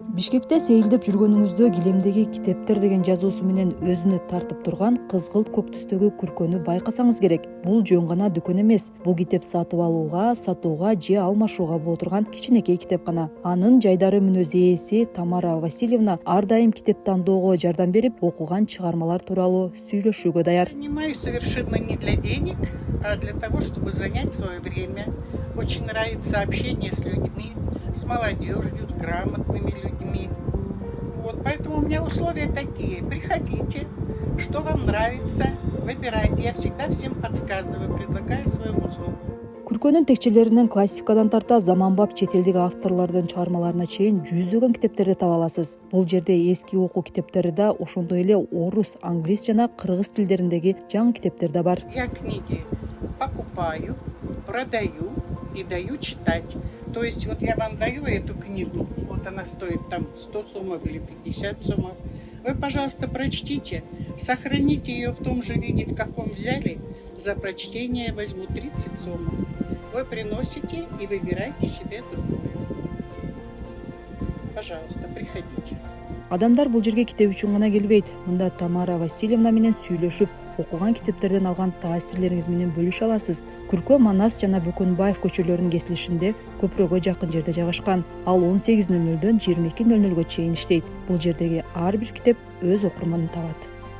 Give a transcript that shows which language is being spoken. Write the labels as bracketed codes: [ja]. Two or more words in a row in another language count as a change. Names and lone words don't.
[ky] Бишкекте сейилдеп жүргөнүңүздө килемдеги китептер деген жазуусу менен өзүнө тартып турган кызгылт көк түстөгү күркөнү байкасаңыз керек. Бул жөн гана дүкөн эмес. Бул китеп сатып алууга, сатууга же алмашууга боло турган кичинекей китепкана. Анын жайдары мүнөз ээси Тамара Васильевна ар дайым китеп тандоого жардам берип, окуган чыгармалар тууралуу сүйлөшүүгө даяр. [ru] Занимаюсь совершенно не для денег, а для того, чтобы занять свое время. Очень нравится общение с людьми, с молодежью, с грамотными людьми. Вот, поэтому у меня условия такие. Приходите, что вам нравится, выбирайте. Я всегда всем подсказываю, предлагаю свою услугу. [ky] Күркөнүн текчелеринен классикадан тарта заманбап чет элдик авторлордун чыгармаларына чейин жүздөгөн китептерди таба аласыз. Бул жерде эски окуу китептери да, ошондой эле орус, англис жана кыргыз тилдериндеги жаңы китептер да бар. [ru] Я книги покупаю, продаю и даю читать. То есть вот я вам даю эту книгу, вот она стоит там 100 сомов или 50 сомов. Вы, пожалуйста, прочтите, сохраните ее в том же виде, в каком взяли. За прочтение возьму 30 сомов. Вы приносите и выбирайте себе другую. Пожалуйста, приходите. [ky] Адамдар бул жерге китеп үчүн гана келбейт. Мында Тамара Васильевна менен сүйлөшүп, окуган китептерден алган таасирлериңиз менен бөлүшө аласыз. Күркө Манас жана Бөкөнбаев көчөлөрүнүн кесилишинде көпүрөгө жакын жерде жайгашкан. Ал 18:00дөн 22:00 чейин иштейт. Бул жердеги ар бир китеп өз окурманын табат.